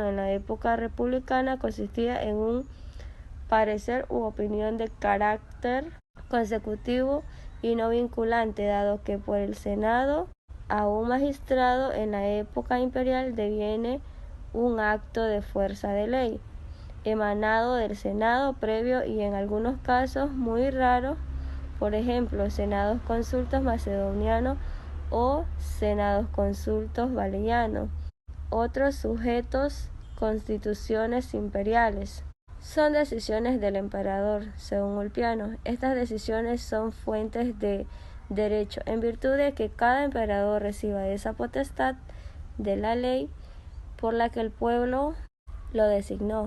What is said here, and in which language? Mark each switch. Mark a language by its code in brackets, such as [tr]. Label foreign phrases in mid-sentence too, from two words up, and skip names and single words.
[es] En la época republicana consistía en un parecer u opinión de carácter consecutivo y no vinculante, dado que por el Senado a un magistrado en la época imperial deviene un acto de fuerza de ley, emanado del Senado previo y en algunos casos muy raros, por ejemplo, senados consultos macedonianos o senados consultos valerianos. Otros sujetos, constituciones imperiales. Son decisiones del emperador, según Ulpiano. Estas decisiones son fuentes de derecho, en virtud de que cada emperador reciba esa potestad de la ley por la que el pueblo lo designó.